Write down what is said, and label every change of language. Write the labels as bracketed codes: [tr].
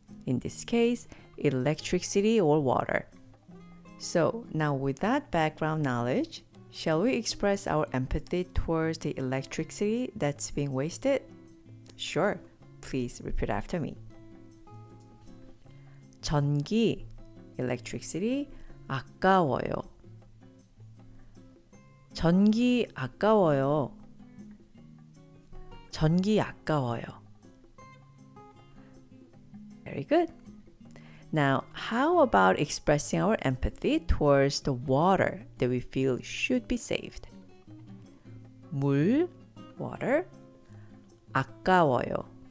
[en] In this case, electricity or water. So now with that background knowledge, shall we express our empathy towards the electricity that's being wasted? Sure, please repeat after me. [ko] 전기, electricity, 아까워요. 전기 아까워요. 전기 아까워요. [en] Very good. Now, how about expressing our empathy towards the water that we feel should be saved? [ko] 물, water, 아까워요.